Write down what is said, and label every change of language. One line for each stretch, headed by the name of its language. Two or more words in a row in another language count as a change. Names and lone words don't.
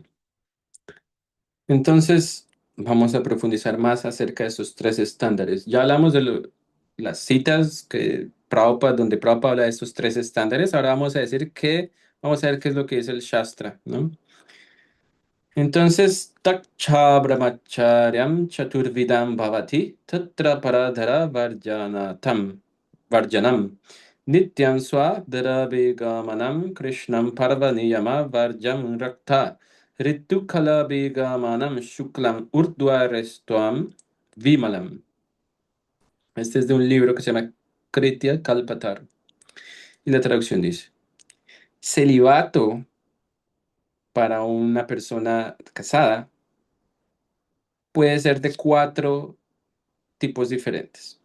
Spanish: Entonces, vamos a profundizar más acerca de esos tres estándares. Ya hablamos de las citas donde Prabhupada habla de estos tres estándares. Ahora vamos a ver qué es lo que dice el Shastra, ¿no? Entonces,
Sanskrit: Taksha Brahmacharyam Chaturvidam Bhavati Tatra Paradhara Varjanam Nityam Swadhara Krishnam Parva Niyama Varjam Rakta Ritukala Vegamanam Shuklam Urdhvarestvam Vimalam.
Spanish: Este es de un libro que se llama Kritya Kalpatar. Y la traducción dice: celibato para una persona casada puede ser de cuatro tipos diferentes.